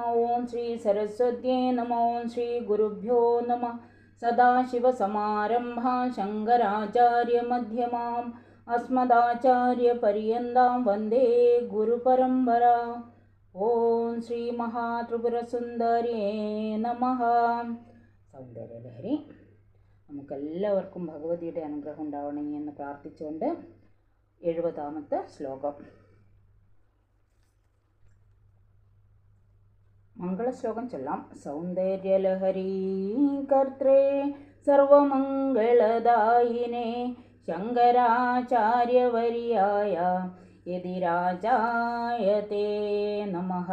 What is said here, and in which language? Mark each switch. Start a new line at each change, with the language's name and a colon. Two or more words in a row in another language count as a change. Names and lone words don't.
Sanskrit: ओम श्री सरस्वत्यै नमः। ओम श्री गुरुभ्यो नमः। सदाशिवसमारम्भां शङ्कराचार्यमध्यमाम् अस्मदाचार्यपर्यन्तां वन्दे गुरुपरम्परा। ओम श्री महात्रिपुरसुन्दर्यै नमः.
Malayalam: സൗന്ദര്യലഹരി നമുക്കെല്ലാവർക്കും ഭഗവതിയുടെ അനുഗ്രഹം ഉണ്ടാവണമേ എന്ന് പ്രാർത്ഥിച്ചുകൊണ്ട് 70ാമത്തെ ശ്ലോകം. മംഗളശ്ലോകം ചൊല്ലാം.
Sanskrit: സൗന്ദര്യലഹരീ കർത്രേ സർവമംഗളദായിനേ ശങ്കരാചാര്യവര്യായ യതിരാജായ തേ നമഃ.